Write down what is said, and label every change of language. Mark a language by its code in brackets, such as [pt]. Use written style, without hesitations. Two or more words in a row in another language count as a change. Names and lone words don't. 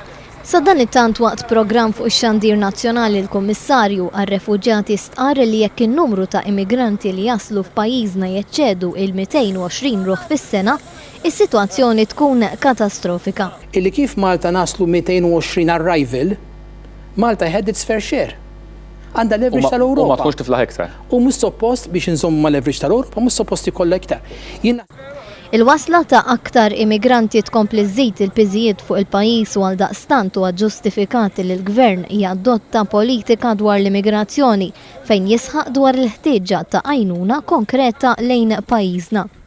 [mt] Sa dan it-tant waqt programm fuq ix-Xandir Nazzjonali l-Kummissarju għar-Refuġjati stqar li jekk in-numru ta' immigranti li jaslu f'pajjiżna jeċċedu il-220 ruħ fis-sena, is-sitwazzjoni tkun katastrofika. Illi kif Malta naslu [en] 220 arrival, Malta had its fair share. [mt] Għandha leverage tal-Ewropa. U ma tkunx tiflaħ iktar. U mhux suppost biex inżommu ma' leverage tal-Ewropa, mhux suppost ikollha iktar. Il-wasla ta' aktar immigranti tkompli żżid il-piżijiet fuq il-pajjiż u għaldaqstant huwa ġustifikati li l-Gvern jadotta politika dwar l-immigrazzjoni fejn jisħaq dwar il-ħtieġa ta' għajnuna konkreta lejn pajjiżna.